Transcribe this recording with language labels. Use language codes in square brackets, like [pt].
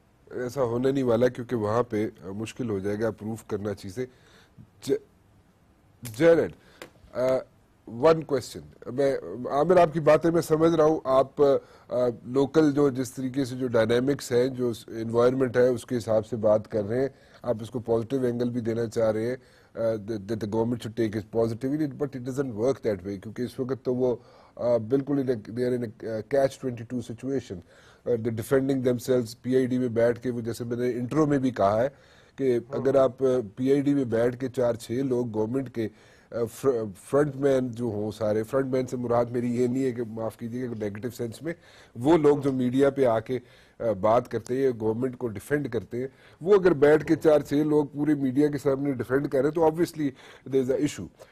[ur] ایسا ہونے نہیں والا کیونکہ وہاں پہ مشکل ہو جائے گا پروف کرنا چیزیں. Jared, [en] One question. [ur] میں عامر آپ کی باتیں میں سمجھ رہا ہوں، آپ لوکل جو جس طریقے سے جو ڈائنامکس ہیں، جو انوائرمنٹ ہے اس کے حساب سے بات کر رہے ہیں. آپ اس کو پازیٹیو اینگل بھی دینا چاہ رہے ہیں [en] that the government should take it positively, but it doesn't work that way [ur] کیونکہ اس وقت تو وہ بالکل [en] they are in a catch-22 situation. They're defending themselves. [ur] P I D میں بیٹھ کے وہ جیسے میں نے انٹرو میں بھی کہا ہے کہ اگر آپ پی آئی ڈی میں بیٹھ کے 4-6 لوگ گورنمنٹ کے فرنٹ مین جو ہوں، سارے فرنٹ مین سے مراد میری یہ نہیں ہے کہ معاف کیجیے گا نیگیٹو سینس میں، وہ لوگ جو میڈیا پہ آ کے بات کرتے ہیں، گورنمنٹ کو ڈیفینڈ کرتے ہیں، وہ اگر بیٹھ کے 4-6 لوگ پورے میڈیا کے سامنے ڈیفینڈ کریں تو [en] Obviously there is an issue.